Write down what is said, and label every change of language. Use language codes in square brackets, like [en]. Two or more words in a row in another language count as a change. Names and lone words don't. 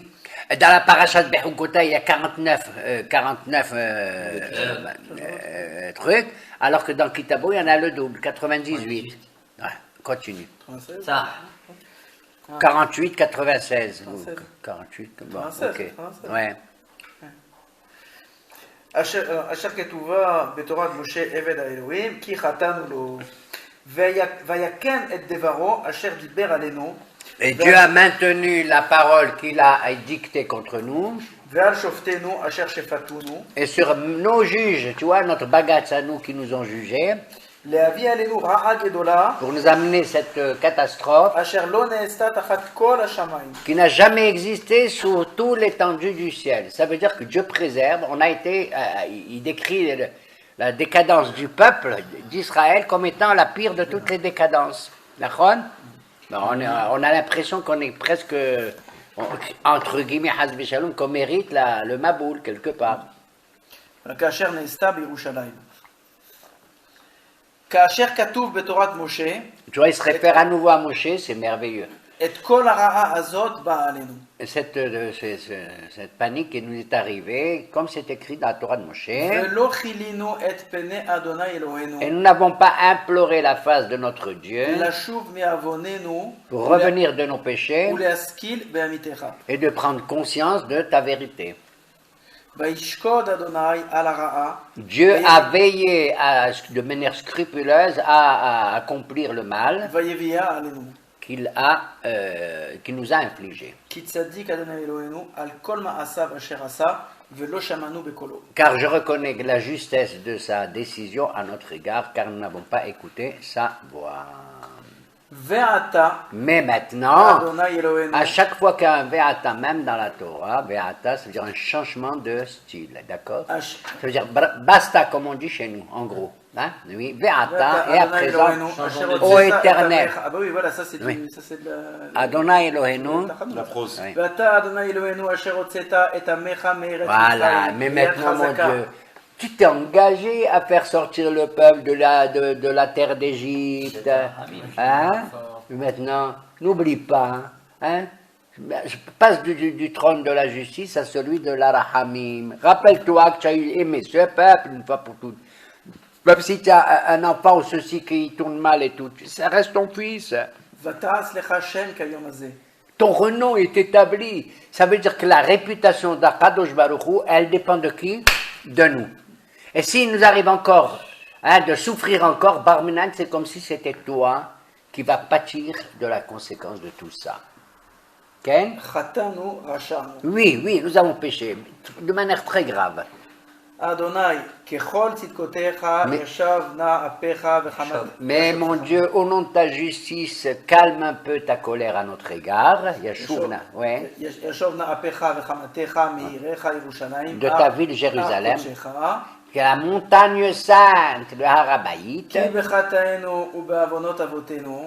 [fr] Dans la paracha de Bechukotai, il y a 49 trucs, alors que dans Kitabo, il y en a le double, 98. Ouais, continue. 96. Ça. 48, 96. 37. 48, bon, 37, ok. 37. Ouais. [he] אשר כתובה בתורת משה עבד האלוהים, כי חטאנו לו, ויקן את דברו אשר דיבר עלינו, [fr] Et Dieu a maintenu la parole qu'il a dictée contre nous, [he] ועל שופטינו אשר שפטונו, [fr] et sur nos juges, tu vois, notre bagatze à nous qui nous ont jugés, [he] להביא עלינו רעה גדולה, [fr] pour nous amener cette catastrophe [he] אשר לא נעשתה תחת כל השמיים. [fr] qui n'a jamais existé sous tout l'étendue du ciel. Ça veut dire que Dieu préserve, on a été, il décrit la décadence du peuple d'Israël comme étant la pire de toutes les décadences. D'accord? On a l'impression qu'on est presque, entre guillemets, [he] חס ושלום, [fr] qu'on mérite le Maboul quelque part. [he] כאשר נעשתה בירושלים. כאשר כתוב בתורת משה, [fr] Tu vois, il se réfère à nouveau à Moshe, c'est merveilleux. [he] את כל הרעה הזאת באה עלינו. [fr] Et cette panique qui nous est arrivée, comme c'est écrit dans la Torah de Moshe, [he] ולא כילינו את פני אדוני אלוהינו, [fr] et nous n'avons pas imploré la face de notre Dieu [he] לשוב מעווננו, [fr] pour revenir de nos péchés [he] ולהשכיל באמיתך. [fr] et de prendre conscience de ta vérité. [he] וישקוד אדוני על הרעה, [fr] Dieu a veillé de manière scrupuleuse à accomplir le mal [he] ויביאה עלינו. [fr] qu'il nous a infligé. [he] כי צדיק אדוני אלוהינו על כל מעשיו אשר עשה, ולא שמענו בקולו. [fr] Car je reconnais la justesse de sa décision à notre égard, car nous n'avons pas écouté sa voix. [he] ועתה, [fr] Mais maintenant, [he] אדוני אלוהינו, [fr] à chaque fois qu'il y a un ve'ata, même dans la Torah, ve'ata, ça veut dire un changement de style, d'accord? Ça veut dire basta, comme on dit chez nous, en gros. Hein? Oui, ve'ata, et à présent, ô éternel. Ah bah oui, voilà, ça c'est Oui. ça c'est de [he] אדוני אלוהינו. [fr] La prose. Oui. [he] ואתה אדוני אלוהינו אשר הוצאת את עמך מארץ [fr] Voilà, [he] מצרים, [fr] mais [he] ביד [fr] maintenant, mon [he] חזקה. [fr] Dieu, tu t'es engagé à faire sortir le peuple de la terre d'Égypte. Hein? Mais maintenant, n'oublie pas, hein? Je passe du trône de la justice à celui de la Rahamim. Rappelle-toi que tu as aimé ce peuple une fois pour toutes. Même si tu as un enfant ou ceci qui tourne mal et tout, ça reste ton fils. [he] ותעש לך שם כיום הזה. [fr] Ton renom est établi. Ça veut dire que la réputation d' [he] הקדוש ברוך הוא, [fr] elle dépend de qui? De nous. Et s'il nous arrive encore de souffrir encore, Barminan, c'est comme si c'était toi qui va pâtir de la conséquence de tout ça. Ok? [he] חטאנו, רשענו. [fr] Oui, nous avons péché, de manière très grave. [he] אדוני, ככל צדקותיך ישב נא אפיך וחמת. [fr] Mais mon Dieu, au nom de ta justice, calme un peu ta colère à notre égard. [he] Yashuvna, ouais. ישב נא אפיך וחמתך מעירך ירושלים. [fr] De ta ville Jérusalem. [he] קודשך. [fr] Que la montagne sainte, le Harabaït, [he] כי בחטאינו ובעוונות אבותינו,